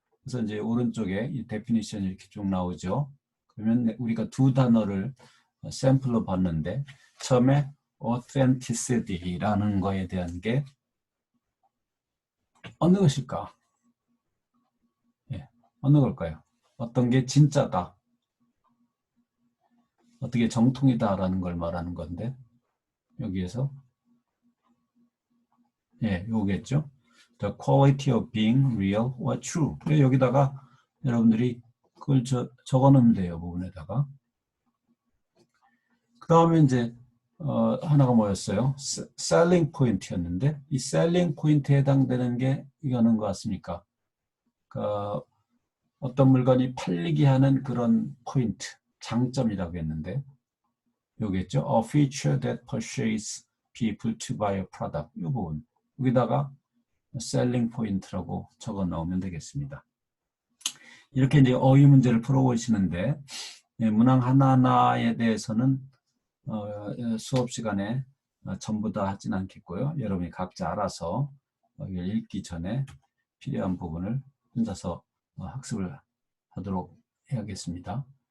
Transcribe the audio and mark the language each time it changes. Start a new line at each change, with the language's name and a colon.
Korean: 그래서 이제 오른쪽에 이 definition 이렇게 쭉 나오죠. 그러면 우리가 두 단어를 샘플로 봤는데 처음에 authenticity라는 거에 대한 게 어느 것일까? 예, 어느 걸까요? 어떤 게 진짜다, 어떻게 정통이다라는 걸 말하는 건데 여기에서 예, 요겠죠.
English: The quality of being real or true.
Korean: 여기다가 여러분들이 그걸 적어놓으면 돼요. 부분에다가. 그 다음에 이제 하나가 뭐였어요? selling 포인트였는데 이 selling 포인트에 해당되는 게 이거는 것 같습니까? 그 어떤 물건이 팔리게 하는 그런 포인트, 장점이라고 했는데 요겠죠.
English: A feature that persuades people to buy a product.
Korean: 이 부분. 여기다가 selling point라고 적어 넣으면 되겠습니다. 이렇게 이제 어휘 문제를 풀어보시는데, 문항 하나하나에 대해서는 수업 시간에 전부 다 하진 않겠고요. 여러분이 각자 알아서 읽기 전에 필요한 부분을 혼자서 학습을 하도록 해야겠습니다.